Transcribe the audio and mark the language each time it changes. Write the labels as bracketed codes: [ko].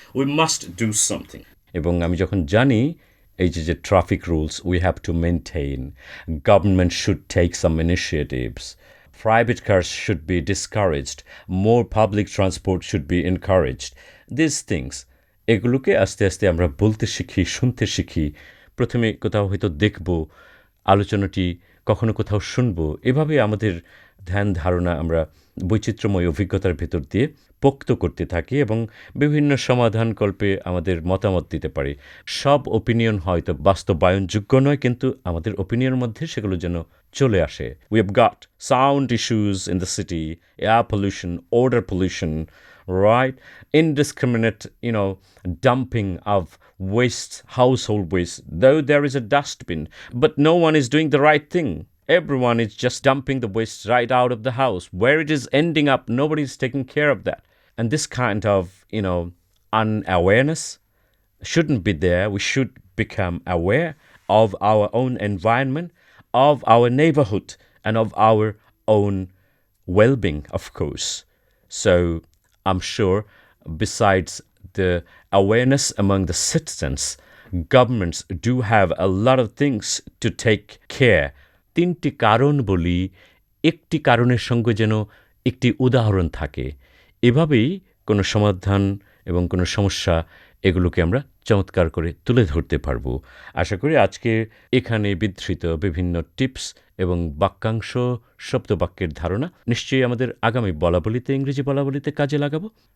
[en] We must do something. [bn] এবং আমি যখন জানি এই যে traffic rules [en] we have to maintain, government should take some initiatives, private cars should be discouraged, more public transport should be encouraged, these things, [bn] এগুলোকে আস্তে আস্তে আমরা বলতে শিখি, শুনতে শিখি। প্রথমে কোথাও হয়তো দেখব, আলোচনাটি কখনো কোথাও শুনব, এভাবে আমাদের ধ্যান ধারণা আমরা বৈচিত্র্যময় অভিজ্ঞতার ভেতর দিয়ে পোক্ত করতে থাকি এবং বিভিন্ন সমাধানকল্পে আমাদের মতামত দিতে পারি। সব ওপিনিয়ন হয়তো বাস্তবায়নযোগ্য নয়, কিন্তু আমাদের ওপিনিয়নের মধ্যে সেগুলো যেন চলে আসে। [en] We have got sound issues in the city, air pollution, odor pollution, right? Indiscriminate, dumping of waste, household waste. Though there is a dustbin, but no one is doing the right thing. Everyone is just dumping the waste right out of the house. Where it is ending up, nobody is taking care of that. And this kind of, unawareness shouldn't be there. We should become aware of our own environment, of our neighborhood, and of our own well-being, of course. So I'm sure besides the awareness among the citizens, governments do have a lot of things to take care. [bn] 3টি কারণ বলি, একটি কারণের সঙ্গে যেন একটি উদাহরণ থাকে। এভাবেই কোনো সমাধান এবং কোনো সমস্যা এগুলোকে আমরা চমৎকার করে তুলে ধরতে পারব। আশা করি আজকে এখানে বিধৃত বিভিন্ন টিপস এবং বাক্যাংশ, শব্দবাক্যের ধারণা নিশ্চয়ই আমাদের আগামী বলাবলিতে, ইংরেজি বলাবলিতে কাজে লাগাবো।